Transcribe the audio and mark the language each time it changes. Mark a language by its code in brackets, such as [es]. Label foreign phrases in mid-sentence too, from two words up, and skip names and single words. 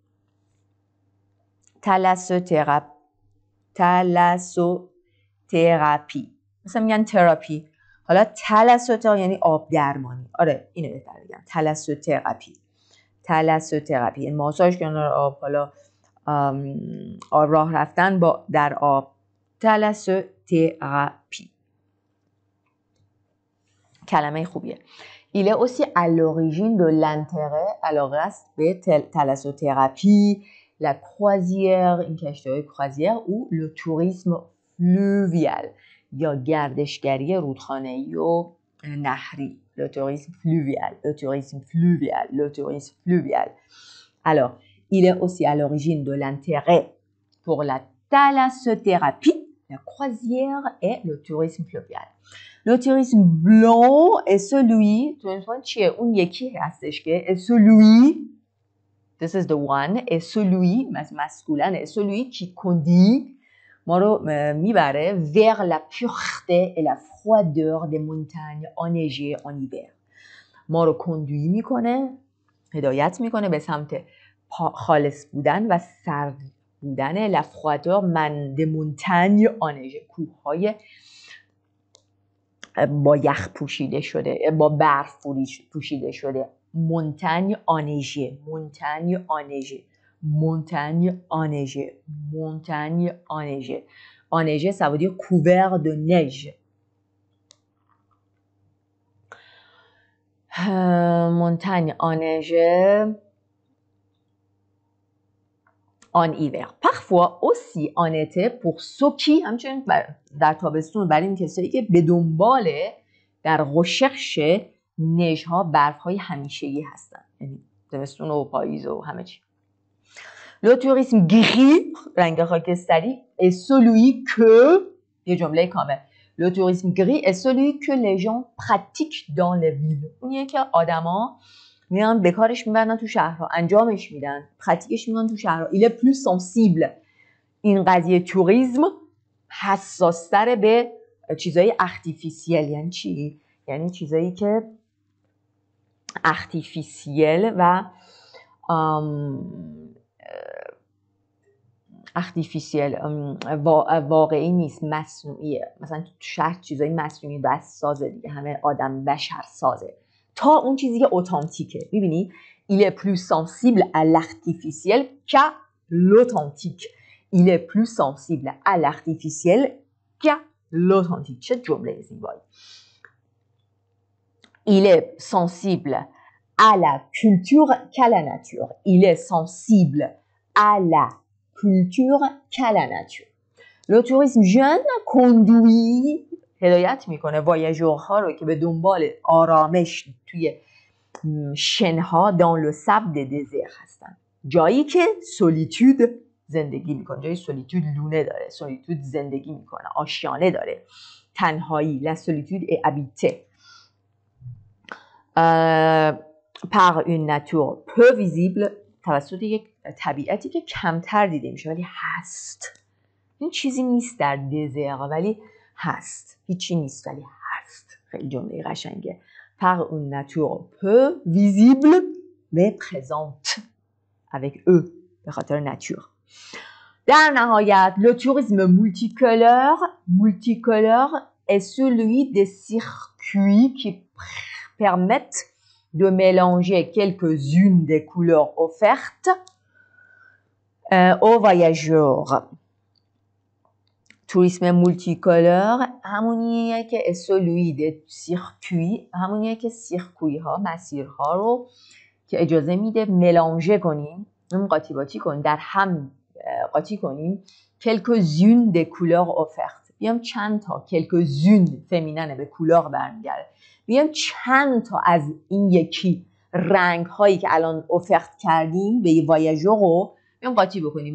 [fa] تلاسوتراپی مثلا میگن تراپی، حالا تلاسوتا یعنی آب درمانی. آره اینو بهتر بگم، تلاسوتراپی این ماساژ کنار آب، حالا راه رفتن در آب. تلاسوتراپی کلمه خوبیه. [fr] Il est aussi à l'origine de l'intérêt [fa] علاقه است به تلاسوتراپی، [fr] la croisière [fa] این کشتی‌های [fr] croisière ou le tourisme fluvial [fa] یا گردشگری رودخانه‌ای و نهری. [fr] le tourisme fluvial. Alors, il est aussi à l'origine de l'intérêt pour la thalassothérapie, la croisière et le tourisme fluvial. Le tourisme blanc est celui, [fa] چیه؟ اون یکی هستش که celui, [en] this is the one, [fr] est celui, masculin, est celui qui conduit, [fa] ما رو میبره [fr] vers la pureté et la froideur des montagnes enneigées en hiver. [fa] ما رو کندویی میکنه، هدایت میکنه به سمت خالص بودن و سرد بودن [fr] la froideur des montagnes enneigées، [fa] کوههای با یخ پوشیده شده، با برف پوشیده شده. [fr] montagne enneigée. enneigée ça veut dire couvert de neige. montagne enneigée en hiver. Parfois aussi en été pour ceux qui [fa] همچنین در تابستون برای این کسایی که به دنبال در recherche نژ ها، برف های همیشگی هستن، یعنی تابستون و پاییز و همه چی. [fr] Le tourisme gris [fa] رنگ خاکستری [fr] est celui que [fa] یه جمله کامل. [fr] Le tourisme gris est celui que les gens pratiquent dans les villes. [fa] اونیه که آدما میان به کارش میبرن تو شهرها، انجامش میدن، پراتیکش میکنن تو شهرها. [fr] Il est plus sensible. [fa] این قضیه توریسم حساس‌تر به چیزای اختیفیسیل. یعنی چی؟ یعنی چیزایی که اختیفیسیل و واقعی نیست، مصنوعیه. مثلا تو شهر چیزای مصنوعی دست سازه دیگه، همه آدم بشر سازه، تا اون چیزی که اتانتیکه. [fr] میبینی il est plus sensible à l'artificiel qu'à l'authentique. il est plus sensible à l'artificiel qu'à l'authentique. [fa] چه جمله زیبایی. [fr] il est sensible à la culture qu'à la nature. il est sensible à la culture qu'à la nature. Le tourisme jeune conduit [fa] هدایت میکنه واژورها رو که به دنبال آرامش توی شنها [fr] dans le sable des déserts [fa] هستن، جایی که سولیتود زندگی میکنه، جایی سولیتود لونه داره، سولیتود زندگی میکنه، آشیانه داره، تنهایی. [fr] la solitude est habitée par une nature peu visible، [fa] توسط یک طبیعتی که کمتر دیده میشه ولی هست. این چیزی نیست در دزر ولی هست، هیچی نیست ولی هست. خیلی جمله قشنگه. [fr] par une nature peu visible mais présente avec eux، [fa] به خاطر ناتور. در نهایت [fr] le tourisme multicolore est celui des circuits qui permettent de mélanger quelques-unes des couleurs offertes aux voyageurs. [fa] توریسم مولتیکولر همونیه که [fr] celui des circuits، [fa] همونیه که سیرکوی ها، مسیرها رو که اجازه میده ملانژه کنیم، قاطی باطی کنیم، در هم قاطی کنیم. [fr] quelques-unes des couleurs offertes. [fa] بیام چند تا quelques-unes فمیننه به کولار برمیگرده. بیام چند تا از این یکی رنگ هایی که الان افرت کردیم به وایاژور رو بیام قاطی بکنیم.